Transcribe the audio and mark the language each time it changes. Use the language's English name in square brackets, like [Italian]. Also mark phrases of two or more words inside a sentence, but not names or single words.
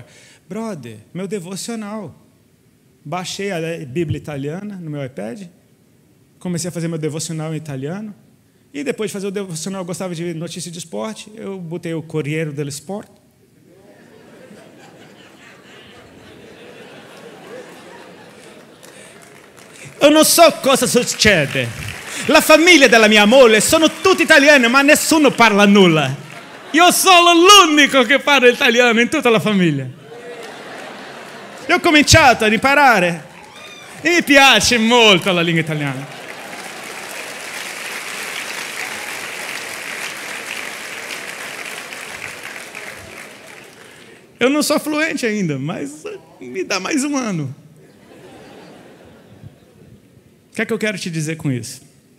[Portuguese] Brother, meu devocional. Baixei a Bíblia italiana no meu iPad. Comecei a fazer meu devocional em italiano. E depois de fazer o devocional, eu gostava de notícia de esporte. Eu botei o Corriere dello Sport. Eu não [Italian] so cosa succede. La famiglia della mia moglie sono tutti italiani, ma nessuno parla nulla. Io sono l'unico che parla italiano in tutta la famiglia. E ho cominciato ad imparare e mi piace molto la lingua italiana. [Portuguese] Eu não sou fluente ainda, mas me dá mais um ano. O que é que eu quero te dizer com isso?